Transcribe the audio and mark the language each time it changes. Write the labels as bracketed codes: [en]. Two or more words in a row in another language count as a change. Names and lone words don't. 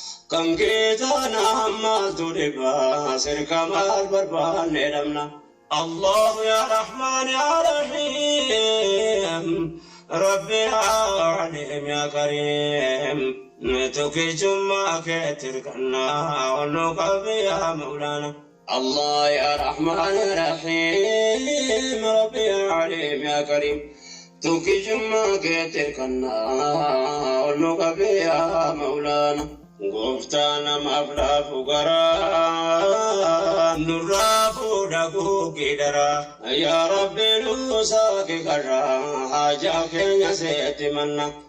[om] Kan kee taana maaltu dhiba, sirka maal barbaanne dhabna. [ar] الله يا رحمن يا رحيم رب يا عليم يا كريم. [om] Tukichummaa kee tirkannaa, ol nu qabi [ar] يا مولانا. الله يا رحمن يا رحيم رب يا عليم يا كريم. [om] Tukichummaa kee tirkannaa, ol nu qabi [ar] يا مولانا. [om] Gooftaa namaaf laafu garaa, nurraa fuudha guuggii daraa. [ar] يا رب [om] nu saaqi karraa, haajaa keenya seetti manna.